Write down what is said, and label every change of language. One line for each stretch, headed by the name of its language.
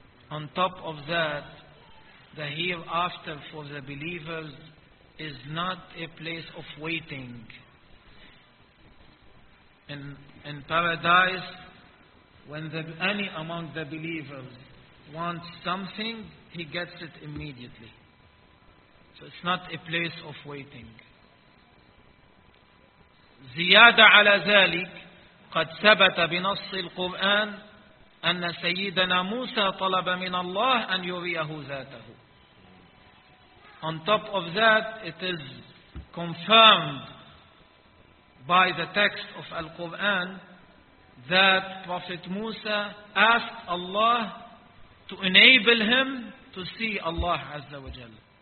English: On top of that, the hereafter for the believers is not a place of waiting. In paradise, when any among the believers wants something, he gets it immediately. So it's not a place of waiting.
Arabic: زيادة على ذلك قد ثبت بنص القرآن أن سيدنا موسى طلب من الله أن يريه ذاته.
English: On top of that, it is confirmed by the text of Al-Quran that Prophet Musa asked Allah to enable him to see Allah Azza wa Jalla.